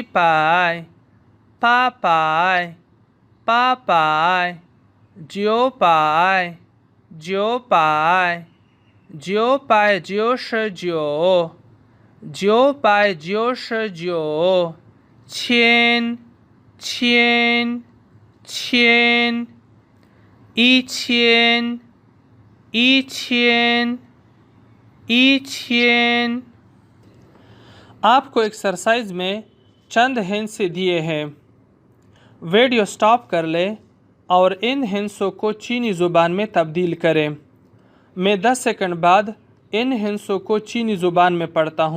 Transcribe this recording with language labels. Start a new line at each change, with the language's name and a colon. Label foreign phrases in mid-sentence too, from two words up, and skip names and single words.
Chinese: 百，八百，八百，九百，九百，九百九十九，九百九十九，千，千，千，一千，一千，一千۔
Urdu: آپ کو ایکسرسائز میں چند ہنٹس دیے ہیں. ویڈیو اسٹاپ کر لیں اور ان ہنٹسوں کو چینی زبان میں تبدیل کریں. میں 10 سیکنڈ بعد ان ہنٹسوں کو چینی زبان میں پڑھتا ہوں.